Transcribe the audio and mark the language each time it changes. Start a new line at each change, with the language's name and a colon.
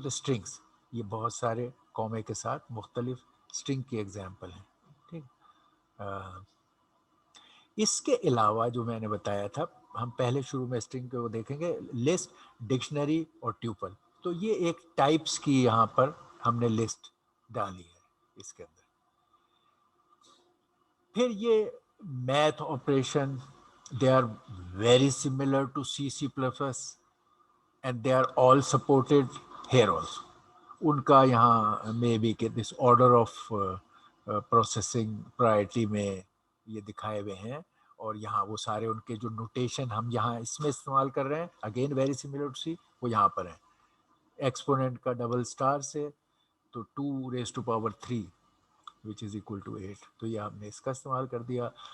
Urdu: تو اسٹرنگس یہ بہت سارے قومے کے ساتھ مختلف اسٹرنگ کی ایگزامپل ہیں. ٹھیک. اس کے علاوہ جو میں نے بتایا تھا، ہم پہلے شروع میں اسٹرنگ کو دیکھیں گے لسٹ، ڈکشنری اور ٹیوپل. تو یہ ایک ٹائپس کی یہاں پر ہم نے لسٹ ڈالی ہے اس کے اندر. پھر یہ
English: Math operation they are very similar to C++ and they are all supported here also.
Urdu: ان کا یہاں میں بھی کہ
English: this order of processing priority
Urdu: میں یہ دکھائے ہوئے ہیں، اور یہاں وہ سارے ان کے جو نوٹیشن ہم یہاں اس میں استعمال کر رہے ہیں
English: again very similar to C,
Urdu: وہ یہاں پر ہیں. ایکسپوننٹ کا ڈبل اسٹار سے تو 2⁻³
English: which is equal to
Urdu: 8، تو یہ ہم نے اس کا استعمال کر دیا.